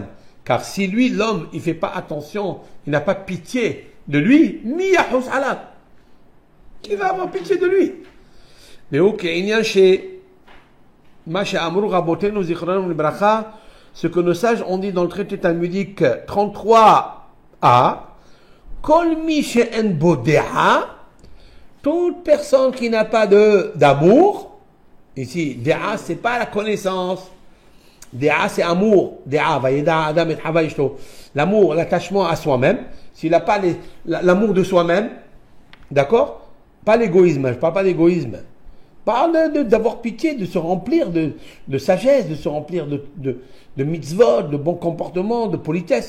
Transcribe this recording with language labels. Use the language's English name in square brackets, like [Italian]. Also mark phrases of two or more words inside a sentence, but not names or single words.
[French] Car si lui, l'homme, il fait pas attention, il n'a pas pitié de lui, [Hebrew] מי יחוס עליו. [French] Qui va avoir pitié de lui? Mais ok, il y a chez [Hebrew] מה שאמרו רבותינו זכרונם לברכה, [French] ce que nos sages ont dit dans le traité talmudique 33a, [Hebrew] כל מי שאין בו דעה, [French] toute personne qui n'a pas d'amour, ici, Déa, c'est pas la connaissance. Déa, c'est amour. Déa, [Hebrew] וידע אדם את חוה אשתו. [French] L'amour, l'attachement à soi-même. S'il n'a pas l'amour de soi-même, d'accord? Pas l'égoïsme, je parle pas d'égoïsme. Parle d'avoir pitié, de se remplir de sagesse, de se remplir de mitzvot, de bon comportement, de politesse.